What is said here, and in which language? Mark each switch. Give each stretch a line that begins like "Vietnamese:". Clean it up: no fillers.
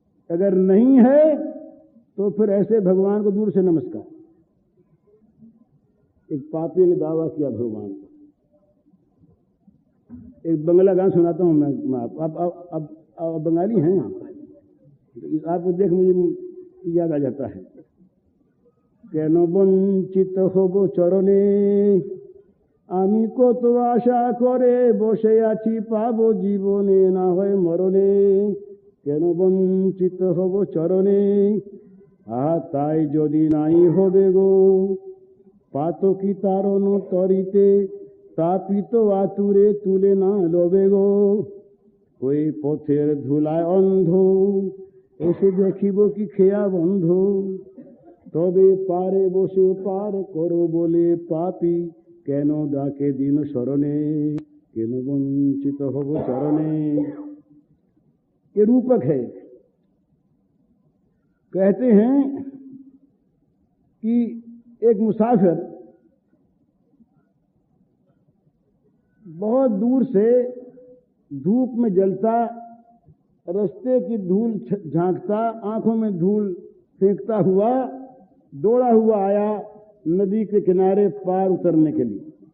Hindi: अगर नहीं है तो फिर ऐसे भगवान को दूर से नमस्कार। एक पापी ने दावा किया भगवान को। एक बंगला गाना सुनाता हूं मैं। अब बंगाली हैं आपको देख मुझे याद आ जाता है।
Bangla: কেন বঞ্চিত হব চরণে, আমি কত আশা করে বসে আছি, পাবো জীবনে না হয় মরণে। কেন বঞ্চিত হব চরণে, আহা তাই যদি নাই হবে গো পাতকি তারণ তরিতে তাপিত আতুরে তুলে না লবে গো ওই পথের ধুলায় অন্ধ এসে দেখিব কি খেয়া বন্ধ তবে পারে বসে পার করো বলে পাপী কেন ডাকে দিন স্মরণে কেন বঞ্চিत হব चरणे।
Hindi: ये रूपक है। कहते हैं कि एक मुसाफिर बहुत दूर से धूप में जलता रास्ते की धूल झांकता आंखों में धूल फेंकता हुआ दौड़ा हुआ आया नदी के किनारे पार उतरने के लिए।